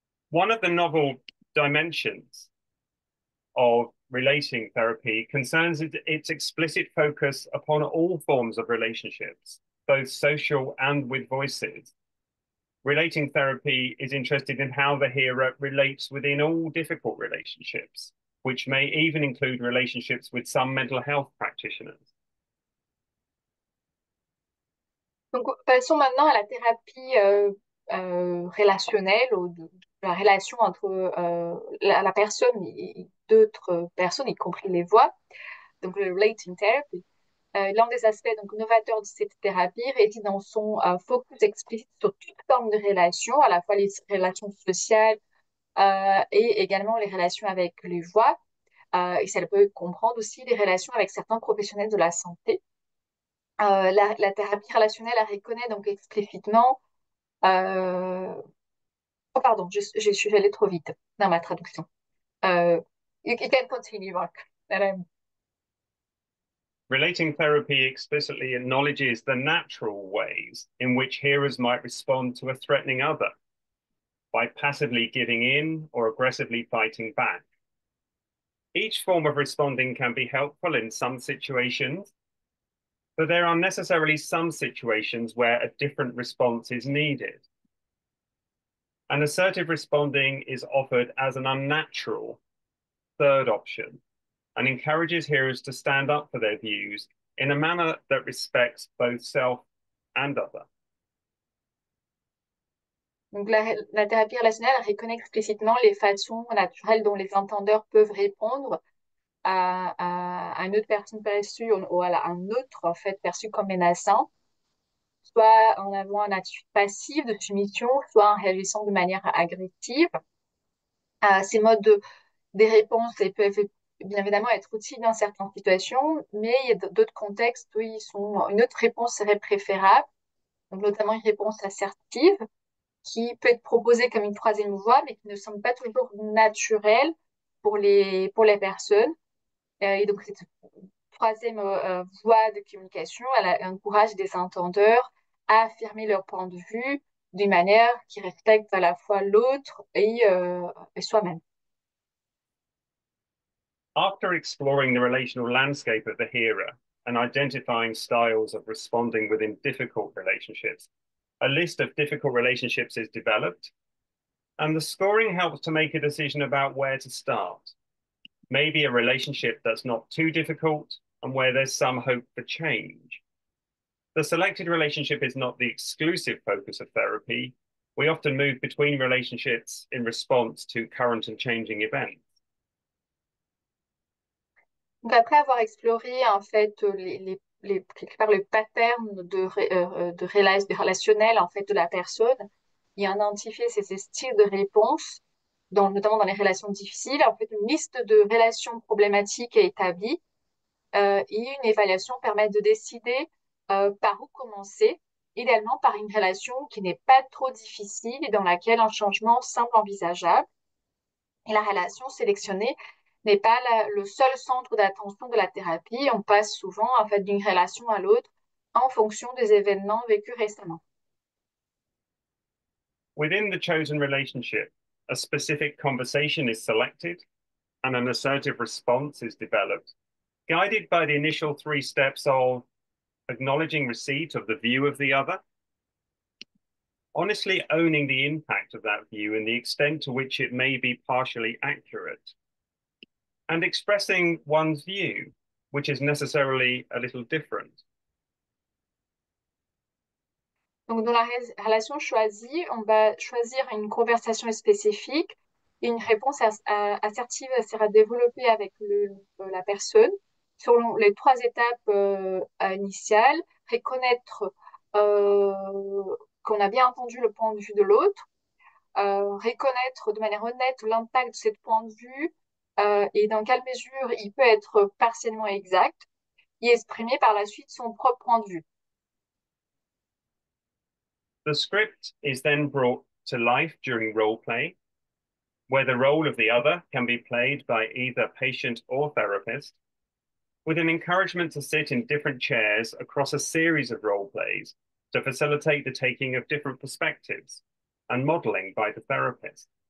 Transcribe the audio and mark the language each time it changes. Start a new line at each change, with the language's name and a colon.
English: One of the novel dimensions of relating therapy concerns its explicit focus upon all forms of relationships, both social and with voices. Relating therapy is interested in how the hearer relates within all difficult relationships, which may even include relationships with some mental health practitioners.
French: Donc, passons maintenant à la thérapie relationnelle ou la relation entre la personne et d'autres personnes, y compris les voix, donc le relating therapy. L'un des aspects donc, novateurs de cette thérapie réside dans son focus explicite sur toute forme de relation, à la fois les relations sociales et également les relations avec les voix. Et ça peut comprendre aussi les relations avec certains professionnels de la santé. La thérapie relationnelle, elle reconnaît donc explicitement. Oh, pardon, je suis allée trop vite dans ma traduction.
English: You can continue, Mark. Relating therapy explicitly acknowledges the natural ways in which hearers might respond to a threatening other by passively giving in or aggressively fighting back. Each form of responding can be helpful in some situations, but there are necessarily some situations where a different response is needed. And assertive responding is offered as an unnatural third option and encourages hearers to stand up for their views in a manner that respects both self and other.
French: Donc, la thérapie relationnelle reconnaît explicitement les façons naturelles dont les entendeurs peuvent répondre à une autre personne perçue ou à un autre en fait perçu comme menaçant, soit en avoir une attitude passive de soumission, soit en réagissant de manière agressive. Ces des réponses peuvent bien évidemment être utiles dans certaines situations, mais il y a d'autres contextes où une autre réponse serait préférable, donc notamment une réponse assertive qui peut être proposée comme une troisième voie, mais qui ne semble pas toujours naturelle pour les personnes. Et donc, cette troisième voie de communication, elle encourage des entendeurs à affirmer leur point de vue d'une manière qui respecte à la fois l'autre et soi-même.
English: After exploring the relational landscape of the hearer and identifying styles of responding within difficult relationships, a list of difficult relationships is developed, and the scoring helps to make a decision about where to start. Maybe a relationship that's not too difficult and where there's some hope for change. The selected relationship is not the exclusive focus of therapy. We often move between relationships in response to current and changing events.
French: Donc après avoir exploré en fait quelque part le pattern de relationnel en fait de la personne et identifié ces styles de réponse, notamment dans les relations difficiles, en fait une liste de relations problématiques est établie et une évaluation permet de décider par où commencer, idéalement par une relation qui n'est pas trop difficile et dans laquelle un changement semble envisageable. Et la relation sélectionnée n'est pas le seul centre d'attention de la thérapie. On passe souvent en fait d'une relation à l'autre en fonction des événements vécus récemment.
English: Within the chosen relationship, a specific conversation is selected and an assertive response is developed, guided by the initial 3 steps of acknowledging receipt of the view of the other, honestly owning the impact of that view and the extent to which it may be partially accurate, and expressing one's view, which is necessarily a little different.
French: Donc, dans la relation choisie, on va choisir une conversation spécifique et une réponse assertive sera développée avec la personne selon les 3 étapes initiales, reconnaître qu'on a bien entendu le point de vue de l'autre, reconnaître de manière honnête l'impact de ce point de vue et dans quelle mesure il peut être partiellement exact et exprimer par la suite son propre point de vue.
English: The script is then brought to life during role play, where the role of the other can be played by either patient or therapist, with an encouragement to sit in different chairs across a series of role plays to facilitate the taking of different perspectives and modeling by the therapist.